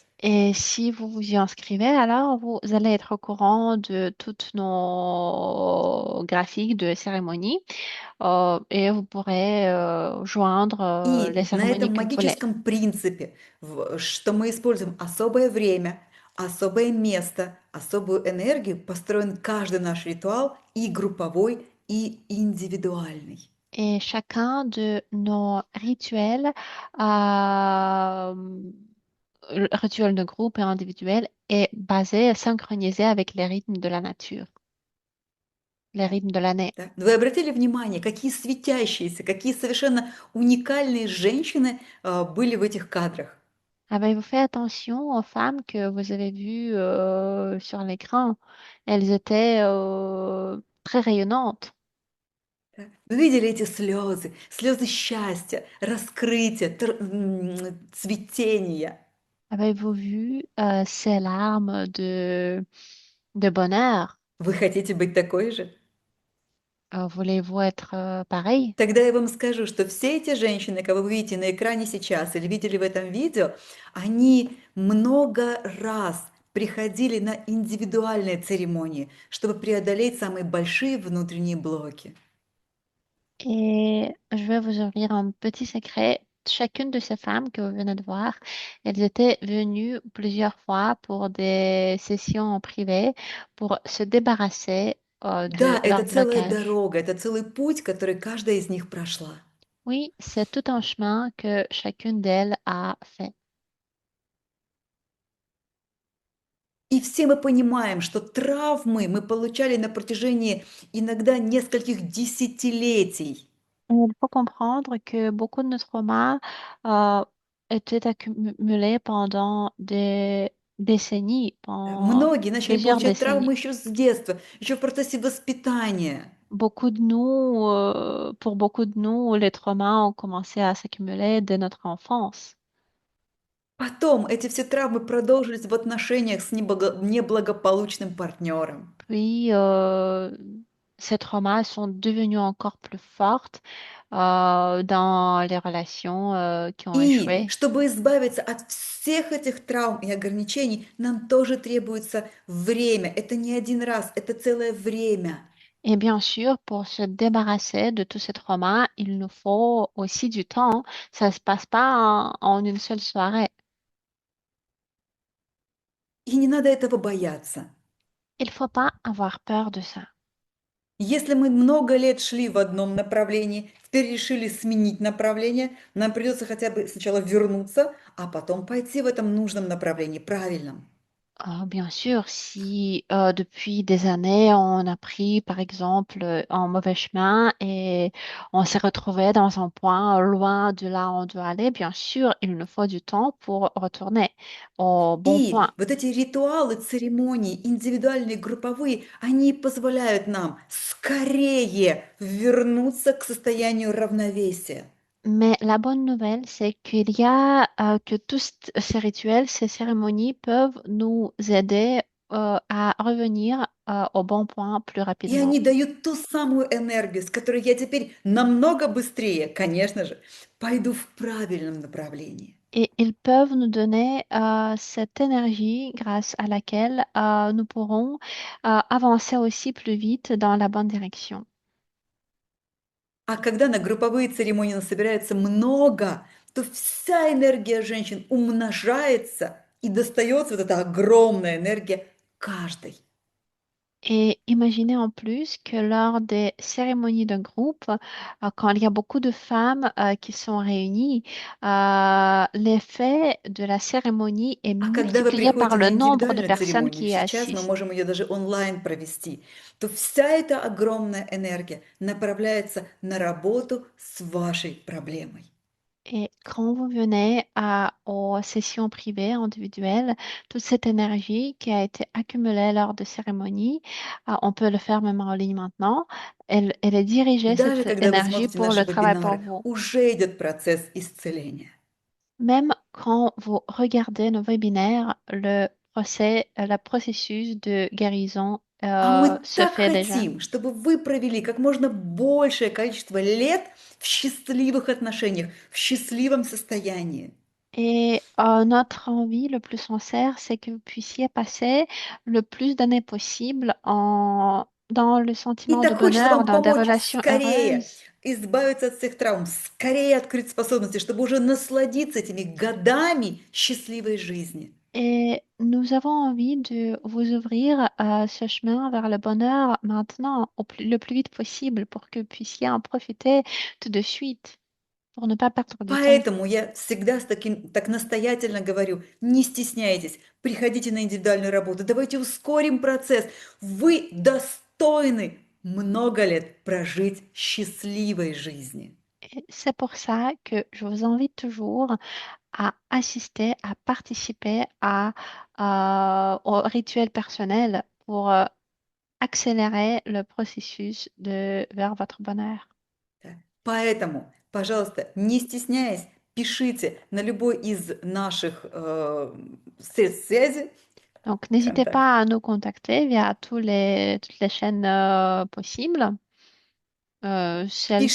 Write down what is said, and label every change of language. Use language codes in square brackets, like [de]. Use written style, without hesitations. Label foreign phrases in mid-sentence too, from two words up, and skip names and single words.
[fr] Et si vous vous y inscrivez, alors vous allez être au courant de toutes nos graphiques de cérémonie et vous pourrez joindre les [ru] И на [fr] cérémonies [ru] этом [fr] que vous voulez. [ru] магическом принципе, что мы используем особое время, особое место, особую энергию, построен каждый наш ритуал и групповой, и индивидуальный. [fr] Et chacun de nos rituels de groupe et individuels, est basé, synchronisé avec les rythmes de la nature, les rythmes de l'année. [ru] Да. Вы обратили внимание, какие светящиеся, какие совершенно уникальные женщины были в этих кадрах? [fr] Avez-vous fait attention aux femmes que vous avez vues sur l'écran? Elles étaient très rayonnantes. [ru] Да. Вы видели эти слезы, слезы счастья, раскрытия, цветения. [fr] Avez-vous vu ces larmes de bonheur? [ru] Вы хотите быть такой же? [fr] Voulez-vous être pareil? [ru] Тогда я вам скажу, что все эти женщины, кого вы видите на экране сейчас или видели в этом видео, они много раз приходили на индивидуальные церемонии, чтобы преодолеть самые большие внутренние блоки. [fr] Et je vais vous ouvrir un petit secret. Chacune de ces femmes que vous venez de voir, elles étaient venues plusieurs fois pour des sessions en privé pour se débarrasser [ru] Да, [fr] de [ru] это [fr] leur [ru] целая [fr] blocage. [ru] дорога, это целый путь, который каждая из них прошла. [fr] Oui, c'est tout un chemin que chacune d'elles a fait. [ru] И все мы понимаем, что травмы мы получали на протяжении иногда нескольких десятилетий. [fr] Il faut comprendre que beaucoup de nos traumas étaient accumulés pendant des décennies, pendant [ru] Многие начали [fr] plusieurs [ru] получать [fr] décennies. [ru] травмы еще с детства, еще в процессе воспитания. [fr] Beaucoup de nous, pour beaucoup de nous, les traumas ont commencé à s'accumuler dès notre enfance. [ru] Потом эти все травмы продолжились в отношениях с неблагополучным партнером. [fr] Puis, ces traumas sont devenus encore plus fortes dans les relations qui ont [ru] И [fr] échoué. [ru] чтобы избавиться от всех этих травм и ограничений, нам тоже требуется время. Это не один раз, это целое время. [fr] Et bien sûr, pour se débarrasser de tous ces traumas, il nous faut aussi du temps. Ça ne se passe pas en une seule soirée. [ru] И не надо этого бояться. [fr] Il ne faut pas avoir peur de ça. [ru] Если мы много лет шли в одном направлении, теперь решили сменить направление, нам придется хотя бы сначала вернуться, а потом пойти в этом нужном направлении, правильном. [fr] Bien sûr, si depuis des années on a pris par exemple un mauvais chemin et on s'est retrouvé dans un point loin de là où on doit aller, bien sûr, il nous faut du temps pour retourner au bon [ru] И [fr] point. [ru] вот эти ритуалы, церемонии, индивидуальные, групповые, они позволяют нам скорее вернуться к состоянию равновесия. [fr] Mais la bonne nouvelle, c'est qu'il y a que tous ces rituels, ces cérémonies peuvent nous aider à revenir au bon point plus [ru] И [fr] rapidement. [ru] они дают ту самую энергию, с которой я теперь намного быстрее, конечно же, пойду в правильном направлении. [fr] Et ils peuvent nous donner cette énergie grâce à laquelle nous pourrons avancer aussi plus vite dans la bonne direction. [ru] А когда на групповые церемонии нас собирается много, то вся энергия женщин умножается и достается вот эта огромная энергия каждой. [fr] Et imaginez en plus que lors des cérémonies de groupe, quand il y a beaucoup de femmes qui sont réunies, l'effet de la cérémonie est [ru] А когда вы [fr] multiplié par [ru] приходите [fr] le [ru] на [fr] nombre de [ru] индивидуальную [fr] personnes [ru] церемонию, [fr] qui y [ru] сейчас мы [fr] assistent. [ru] можем ее даже онлайн провести, то вся эта огромная энергия направляется на работу с вашей проблемой. [fr] Et quand vous venez aux sessions privées, individuelles, toute cette énergie qui a été accumulée lors de cérémonies, on peut le faire même en ligne maintenant, elle est dirigée, [ru] Даже [fr] cette [ru] когда вы [fr] énergie, [ru] смотрите [fr] pour [ru] наши [fr] le travail pour [ru] вебинары, [fr] vous. [ru] уже идет процесс исцеления. [fr] Même quand vous regardez nos webinaires, le processus de guérison [ru] А мы [fr] se [ru] так [fr] fait déjà. [ru] хотим, чтобы вы провели как можно большее количество лет в счастливых отношениях, в счастливом состоянии. [fr] Et notre envie le plus sincère, c'est que vous puissiez passer le plus d'années possible dans le [ru] И [fr] sentiment de [ru] так хочется [fr] bonheur, [ru] вам [fr] dans des [ru] помочь [fr] relations [ru] скорее [fr] heureuses. [ru] избавиться от всех травм, скорее открыть способности, чтобы уже насладиться этими годами счастливой жизни. [fr] Et nous avons envie de vous ouvrir ce chemin vers le bonheur maintenant, le plus vite possible, pour que vous puissiez en profiter tout de suite, pour ne pas perdre du temps. [ru] Поэтому я всегда так настоятельно говорю, не стесняйтесь, приходите на индивидуальную работу, давайте ускорим процесс. Вы достойны много лет прожить счастливой жизни. [fr] Et c'est pour ça que je vous invite toujours à assister, à participer au rituel personnel pour accélérer le processus vers votre bonheur. [ru] Да. Поэтому, пожалуйста, не стесняясь, пишите на любой из наших средств связи, [fr] Donc, n'hésitez [ru] контакт. [fr] pas à nous contacter via toutes les chaînes possibles, celles